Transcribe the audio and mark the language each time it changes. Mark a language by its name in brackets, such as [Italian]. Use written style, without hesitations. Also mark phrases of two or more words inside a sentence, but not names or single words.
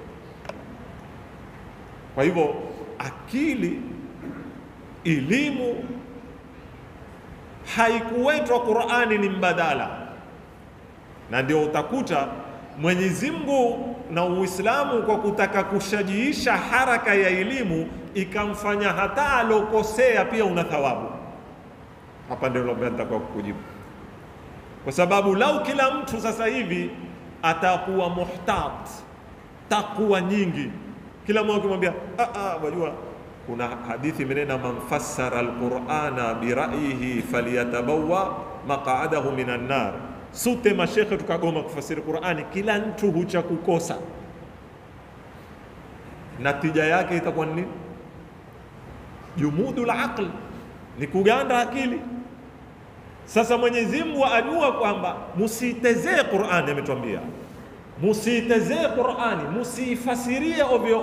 [Swahili] Kwa hivyo akili, elimu haikuwetwa Qur'ani ni mbadala, na ndio utakuta Mwenyezi Mungu na Uislamu kwa kutaka kushajiisha haraka ya elimu ikamfanya hata alokosea pia una thawabu. Hapa ndio nitakuwa kukujibu, kwa sababu lau kila mtu sasa hivi atakuwa muhtat, takwa nyingi, kila mmoja kumwambia wajua kuna hadithi imenena [Arabic] من فسر القرآن برأيه فليتبوأ مقعده من النار. [Swahili] Sote mashekhe tukagoma kufasiri Qur'ani, kila mtu hucha kukosa, natija yake itakuwa nini? [Arabic] جمود العقل, [Swahili] ni kuganda akili. Sasa Mwenyezi Mungu ajua kwamba musitezee Qur'ani, ametuambia musitezee Qur'ani, musifasirie ovyo